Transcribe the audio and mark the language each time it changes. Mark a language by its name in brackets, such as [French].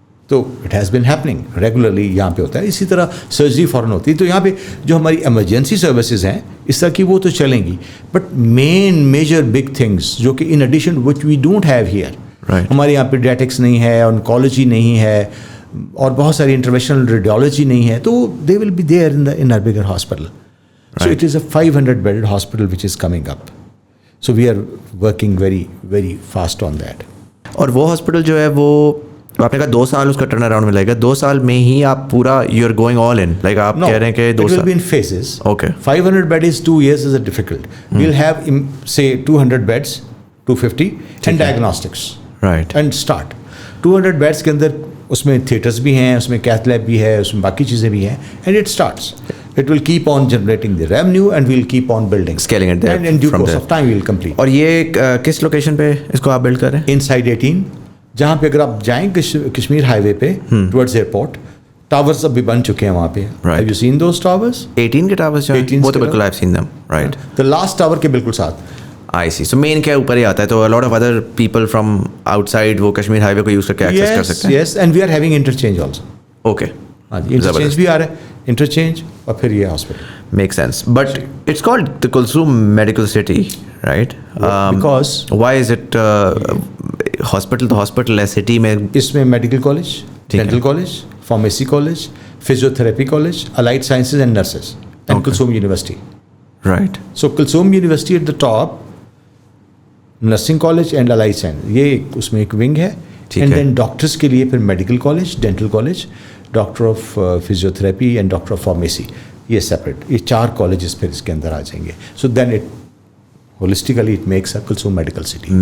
[Urdu] تو [English] it has been happening regularly [Urdu] یہاں پہ ہوتا ہے. اسی طرح سرجری فوراً ہوتی ہے. تو یہاں پہ جو ہماری ایمرجنسی سروسز ہیں اس طرح کی وہ تو چلیں گی, [English] but main major big things [Urdu] جو کہ [English] in addition which we don't have here, [Urdu] ہمارے یہاں پیڈیاٹکس نہیں ہے, آنکالوجی نہیں ہے, اور بہت ساری انٹرونشنل ریڈیولوجی نہیں ہے, تو [English] They will be there in our bigger hospital. So it is a 500-bedded hospital which is coming up. So we are working very, very fast on that. [Urdu] اور وہ ہاسپٹل جو ہے وہ آپ نے کہا 2 سال اس کا ٹرن اراؤنڈ میں لگے گا, 2 سال میں ہی آپ پورا [English] you are going all in, [Urdu] like آپ کہہ رہے ہیں کہ 2 سال. [English] It will be in phases. Okay. 500 bed is 2 years is difficult. We'll have say 200 beds, 250 and diagnostics. Right. And start. [Urdu] 200 beds کے اندر اس میں تھیٹرز بھی ہیں, اس میں کیتھ لیب بھی ہے, اس میں باقی چیزیں بھی ہیں, [English] and it starts. It will keep on generating the revenue and we'll keep on building. Scaling it there. And in due course of time we'll complete. [Urdu] اور یہ کس لوکیشن پہ اس کو آپ بلڈ کر رہے ہیں؟ [English] Inside 18, [Urdu] جہاں پہ اگر آپ جائیں کشمیر ہائی وے پہ ٹورڈز ایئرپورٹ, ٹاورز اب بھی بن چکے ہیں وہاں پہ. [English] Have you seen those towers? [Urdu] 18 کے ٹاورز جو ہیں وہ تو بالکل [English] I've seen them. Right. The last tower [Urdu] کے بالکل ساتھ. [English] I see. [Urdu] So main کیا اوپر ہی آتا ہے, تو [English] a lot of other people from outside [Urdu] وہ کشمیر ہائی وے کو یوز کر کے ایکسیس کر سکتے ہیں. [English] Yes, and we are having interchange also. Okay. [Urdu] ہاں جی, انٹرچینج بھی آ رہا ہے, انٹرچینج اور پھر یہ hospital. [English] Makes sense. But it's called the Kulsum Medical City, right? Because why is it hospital to hospital ہے city میں؟ [Urdu] اس میں medical college, dental college, pharmacy college, physiotherapy college, [English] allied sciences and nurses, and Kulsum University. Right. So Kulsum University at the top, nursing college and allied science, [Urdu] یہ اس میں ایک wing ہے. And then doctors کے لیے پھر medical college, dental college, doctor of physiotherapy and doctor of pharmacy, یہ separate, یہ 4 colleges پھر اس کے اندر آ جائیں گے. [English] So then it holistically it makes a Kulsum Medical City.